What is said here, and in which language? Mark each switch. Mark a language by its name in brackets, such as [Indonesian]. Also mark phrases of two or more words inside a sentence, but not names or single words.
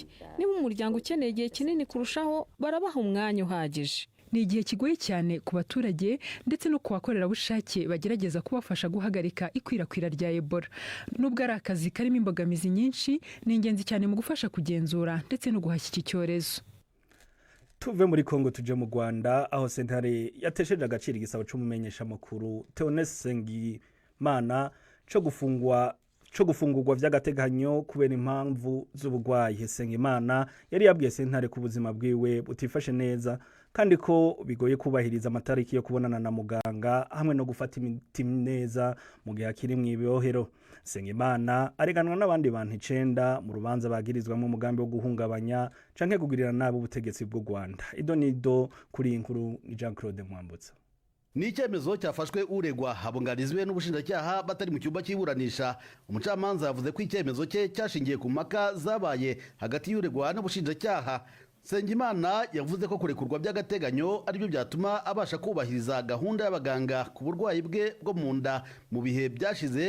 [Kinyarwanda] Niba umuryango ukeneye igihe kinini kurushaho barabaha umwanya uhagije. Ni igihe kigoye cyane ku baturage ndetse no ku bakorerabushake bagerageza kubafasha guhagarika ikwirakwira rya Ebola. Nubwo ari akazi karimo imbogamizi nyinshi, ni ingenzi cyane mu gufasha kugenzura ndetse no guhashya iki cyorezo. [Rundi] Tuve muri Kongo tuje mu Rwanda aho sentare yatesheje agaciro igisabo c'umumenyesha makuru Theoneste Nsengimana cyo gufungurwa vy'agateganyo kubera impamvu z'ubugwayi. Nsengimana yari yabwiye sentare ku buzima bwiwe butifashe neza kandi ko bigoye kubahiriza amatariki yo kubonana na muganga hamwe no gufata imiti neza mu gihe akiri mu ibohero. Nsengimana areganwa n'abandi bantu 9 mu rubanza bagirizwamo umugambi wo guhungabanya canke kugirira nabi ubutegetsi bw'u Rwanda. Idonido kuri inkuru ni Jean Claude Mwambutsa. [Kinyarwanda] Ni icyemezo cyafashwe uregwa habungarizwe n'ubushinjacyaha batari mu cyumba cy'iburanisha. Umucamanza yavuze ko icyemezo cye cyashingiye ku maka zabaye hagati y'uregwa n'ubushinjacyaha. Nsengimana yavuze ko kurekurwa by'agateganyo aribyo byatuma abasha kubahiriza gahunda y'abaganga ku burwayi bwe bwo mu nda mu bihe byashize.